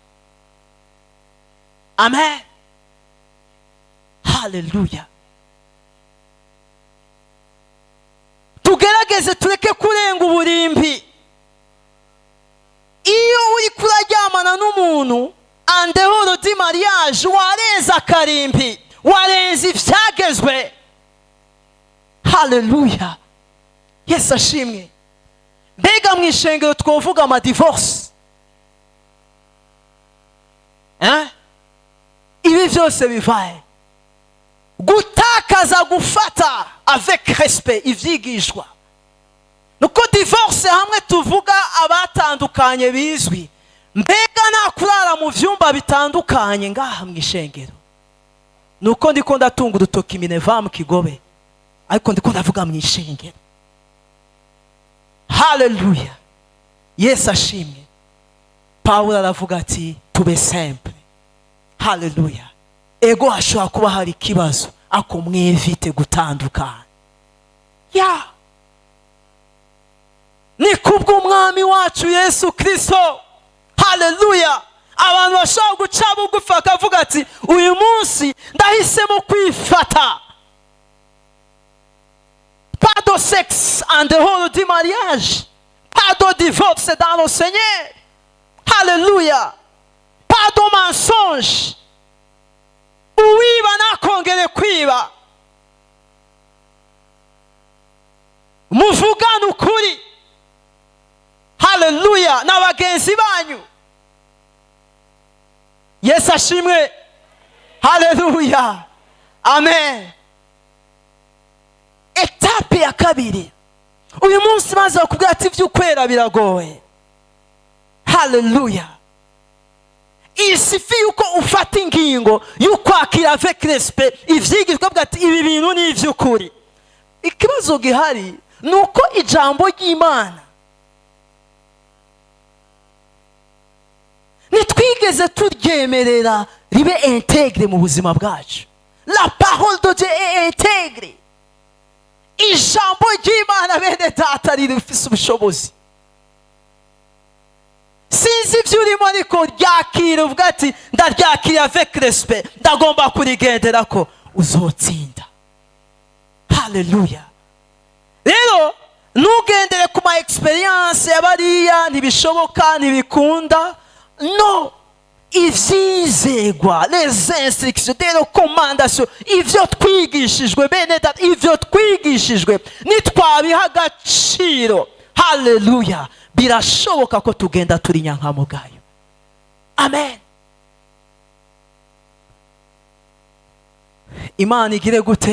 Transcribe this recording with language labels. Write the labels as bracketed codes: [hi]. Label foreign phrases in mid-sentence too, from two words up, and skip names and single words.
[rn] Amen. Hallelujah. Tugerageze tureke kurenga uburimbi. Iyo uri kuraryamana n'umuntu [fr] en dehors du mariage, [rn] warenza akarimbi, warenza ivyagezwe. Hallelujah. Yesu ashimwe. Mbega mu ishengero twovuga ama divorce, ibi byose bivaye gutakaza gufata [fr] avec respect [rn] ivyigishwa. Nuko divorce hamwe tuvuga abatandukanye bizwi, mbega nta kurara mu vyumba bitandukanye ngaha mu ishengero. Nuko ndiko ndatunga urutoki Mineva mu Kigobe, ariko ndiko ndavuga mu ishengero. Haleluya, Yesu ashimwe. Pawulo aravuga ati tube simple. Haleluya. Ego hashobora kuba hari ikibazo, ako mwevite gutandukana. Ni kubw'umwami wacu Yesu Kristo. Haleluya. Abantu bashobora guca bugufi akavuga ati uyu munsi ndahisemo kwifata. [fr] Pas de sexe en dehors du mariage. Pas de divorce dans le Seigneur. [rn] Haleluya. [fr] Pas de mensonge. [rn] Uwiba nakongere kwiba. Muvugane ukuri. Haleluya. N'abagenzi banyu. Yesu ashimwe. Haleluya. Amen. Etape ya kabiri. Uyu munsi maze bakubwira ati ivy'ukwera biragoye. Haleluya. Isifi yuko ufata ingingo y'ukwakira [fr] avec respect [rn] ivyigishwa bwa ati ibi bintu ni ivy'ukuri. Ikibazo gihari nuko ijambo ry'Imana nitwigeze turyemerera ribe intègre mu buzima bwacu. [fr] La parole de Dieu est intègre. [rn] Ijambo ry'Imana bene data rifise ubushobozi. Sinzi ibyo urimo ariko ryakira uvuga ati ndaryakira [fr] avec respect, [rn] ndagomba kurigendera ko uzotsinda. Haleluya. Rero nugendere ku ma experience y'abariya ntibishoboka ntibikunda. No, ivyizegwa, [fr] les instructions, des recommandations, [rn] ivyo twigishijwe bene data, ivyo twigishijwe nitwabiha agaciro. Haleluya. Birashoboka ko tugenda turi nyankamugayo. Amen. Imana igire gute?